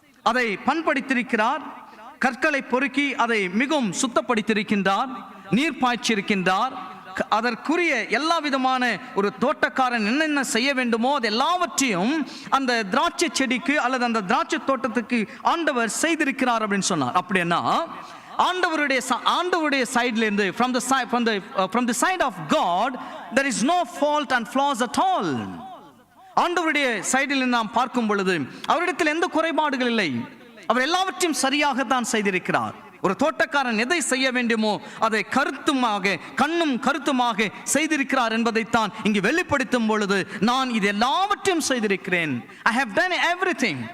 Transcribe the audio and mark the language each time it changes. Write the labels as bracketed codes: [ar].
[ta] அதை பண்படுத்தியிருக்கிறார், கற்களை பொறுக்கி அதை மிகவும் சுத்தப்படுத்தியிருக்கின்றார், நீர் பாய்ச்சிருக்கின்றார். அதற்குரிய எல்லா விதமான ஒரு தோட்டக்காரன் என்னென்ன செய்ய வேண்டுமோ அது எல்லாவற்றையும் அந்த திராட்சை செடிக்கு அல்லது அந்த திராட்சை தோட்டத்துக்கு ஆண்டவர் செய்திருக்கிறார் அப்படின்னு சொன்னார். அப்படின்னா ஆண்டவருடைய சைடுல இருந்து [en] from the side of God there is no fault and flaws at all. [ta] ஆண்டவருடைய சைடில் நாம் பார்க்கும் பொழுது அவரிடத்தில் எந்த குறைபாடுகள் இல்லை. அவர் எல்லாவற்றையும் சரியாகத்தான் செய்திருக்கிறார். ஒரு தோட்டக்காரன் எதை செய்ய வேண்டுமோ அதை கண்ணும் கருத்துமாக செய்திருக்கிறார் என்பதைத்தான் இங்கு வெளிப்படுத்தும் பொழுது, நான் இது எல்லாவற்றையும் செய்திருக்கிறேன், [en] I have done everything.